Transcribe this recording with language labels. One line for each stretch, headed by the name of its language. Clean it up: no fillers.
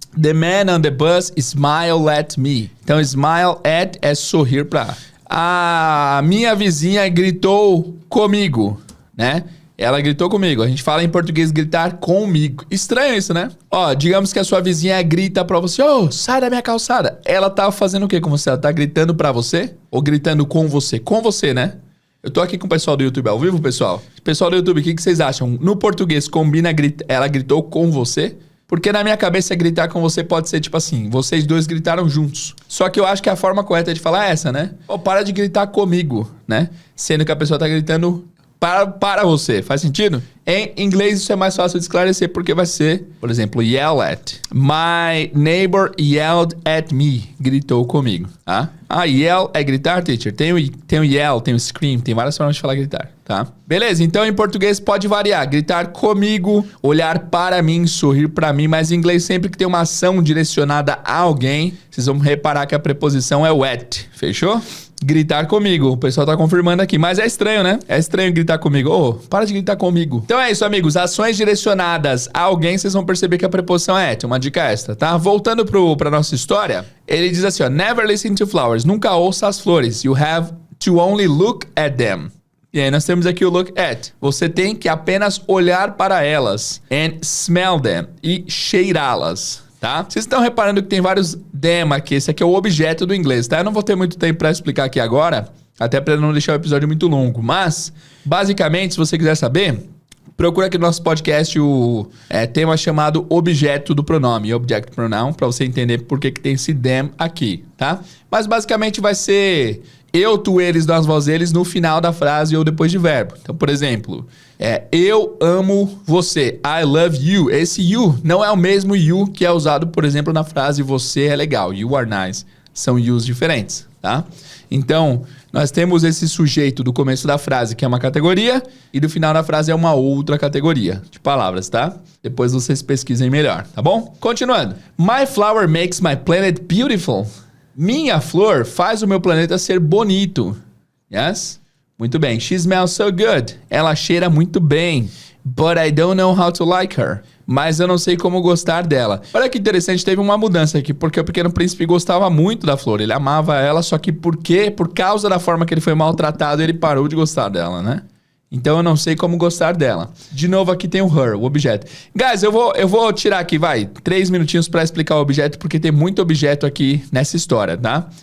English: The man on the bus smiled at me.
Portuguese: Então, smile at é sorrir para. A minha vizinha gritou comigo, né? Ela gritou comigo. A gente fala em português gritar comigo. Estranho isso, né? Ó, digamos que a sua vizinha grita pra você. Ô, sai da minha calçada. Ela tá fazendo o que com você? Ela tá gritando pra você? Ou gritando com você? Com você, né? Eu tô aqui com o pessoal do YouTube ao vivo, pessoal. Pessoal do YouTube, o que vocês acham? No português, combina ela gritou com você? Porque na minha cabeça, gritar com você pode ser tipo assim, vocês dois gritaram juntos. Só que eu acho que a forma correta de falar é essa, né? Ó, para de gritar comigo, né? Sendo que a pessoa tá gritando para você. Faz sentido? Em inglês isso é mais fácil de esclarecer porque vai ser, por exemplo, yell at.
English: My neighbor yelled at me.
Portuguese: Gritou comigo, tá? Yell é gritar, teacher. Tem o yell, tem o scream, tem várias formas de falar gritar, tá? Beleza, então em português pode variar. Gritar comigo, olhar para mim, sorrir para mim, mas em inglês sempre que tem uma ação direcionada a alguém, vocês vão reparar que a preposição é o at, fechou? Gritar comigo. O pessoal tá confirmando aqui. Mas é estranho, né? É estranho gritar comigo. Ô, para de gritar comigo. Então é isso, amigos. Ações direcionadas a alguém, vocês vão perceber que a preposição é at. Uma dica extra, tá? Voltando pra nossa história, ele diz assim, ó.
English: Never listen to flowers.
Portuguese: Nunca ouça as flores.
English: You have to only look at them.
Portuguese: E aí nós temos aqui o look at. Você tem que apenas olhar para elas.
English: And smell them.
Portuguese: E cheirá-las. Tá? Vocês estão reparando que tem vários them aqui. Esse aqui é o objeto do inglês, tá? Eu não vou ter muito tempo para explicar aqui agora, até para não deixar o episódio muito longo. Mas, basicamente, se você quiser saber, procura aqui no nosso podcast o tema chamado objeto do pronome, object pronoun, para você entender por que tem esse them aqui, tá? Mas, basicamente, vai ser eu, tu, eles, nós, vós, eles no final da frase ou depois de verbo. Então, por exemplo, eu amo você.
English: I love you.
Portuguese: Esse you não é o mesmo you que é usado, por exemplo, na frase você é legal.
English: You are nice.
Portuguese: São yous diferentes, tá? Então, nós temos esse sujeito do começo da frase, que é uma categoria, e do final da frase é uma outra categoria de palavras, tá? Depois vocês pesquisem melhor, tá bom? Continuando.
English: My flower makes my planet beautiful.
Portuguese: Minha flor faz o meu planeta ser bonito. Yes? Muito bem.
English: She smells so good.
Portuguese: Ela cheira muito bem.
English: But I don't know how to like her.
Portuguese: Mas eu não sei como gostar dela. Olha que interessante, teve uma mudança aqui, porque o Pequeno Príncipe gostava muito da flor. Ele amava ela, só que por causa da forma que ele foi maltratado, ele parou de gostar dela, né? Então eu não sei como gostar dela. De novo aqui tem o her, o objeto. Guys, eu vou tirar aqui, 3 minutinhos pra explicar o objeto, porque tem muito objeto aqui nessa história, tá?